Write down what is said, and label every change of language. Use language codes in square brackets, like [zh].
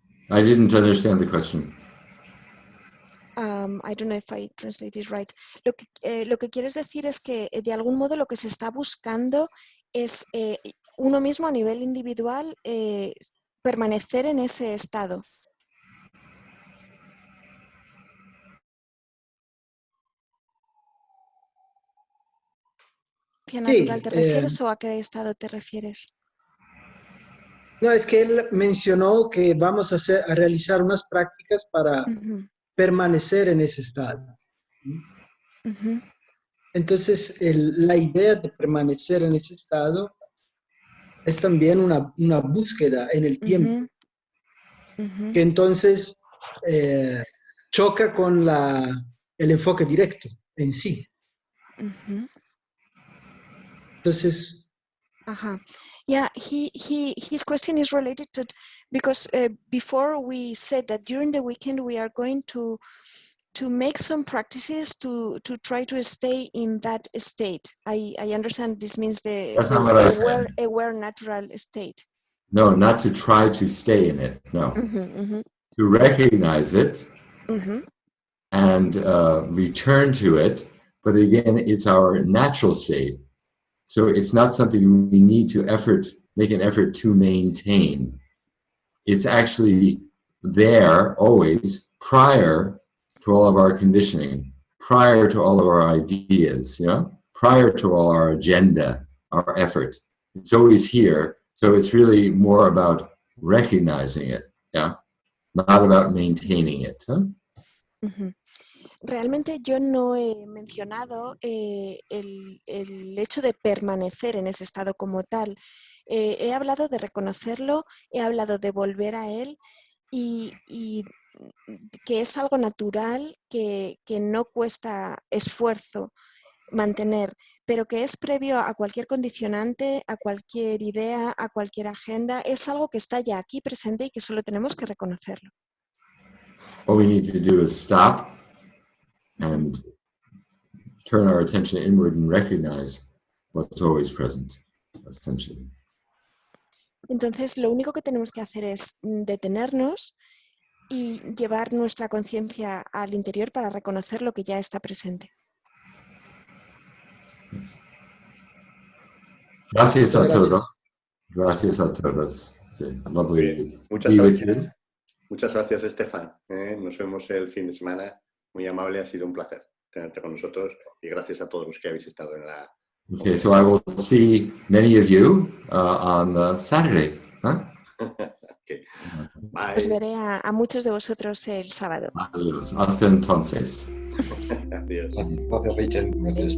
[en] I didn't understand the question. I don't know if I translated right. [es] Lo que quieres decir es que de algún modo lo que se está buscando es uno mismo a nivel individual permanecer en ese estado. ¿A natural te refieres o a qué estado te refieres? No, es que él mencionó que vamos a realizar unas prácticas para permanecer en ese estado. Entonces, la idea de permanecer en ese estado es también una búsqueda en el tiempo, que entonces choca con el enfoque directo en sí. Entonces... [en] Yeah, his question is related to, because before we said that during the weekend we are going to make some practices to try to stay in that state. I understand this means the aware natural state. No, not to try to stay in it, no. To recognize it and return to it, but again, it's our natural state. So it's not something we need to make an effort to maintain. It's actually there always prior to all of our conditioning, prior to all of our ideas, prior to all our agenda, our effort. It's always here. So it's really more about recognizing it, not about maintaining it. [es] realmente yo no he mencionado el hecho de permanecer en ese estado como tal. He hablado de reconocerlo, he hablado de volver a él y que es algo natural, que no cuesta esfuerzo mantener, pero que es previo a cualquier condicionante, a cualquier idea, a cualquier agenda. Es algo que está ya aquí presente y que solo tenemos que reconocerlo. [en] What we need to do is stop and turn our attention inward and recognize what's always present, essentially. [es] Entonces, lo único que tenemos que hacer es detenernos y llevar nuestra conciencia al interior para reconocer lo que ya está presente. Gracias a todos. Gracias a todos. Sí, lovely. Muchas gracias. Muchas gracias, Estefan. Nos vemos el fin de semana. Muy amable, ha sido un placer tenerte con nosotros y gracias a todos los que habéis estado en la... [en] Okay, so I will see many of you on Saturday. Huh? Okay. Bye. [es] Os veré a muchos de vosotros el sábado. Adiós. Hasta entonces. Adiós. Gracias, Rachel. Gracias.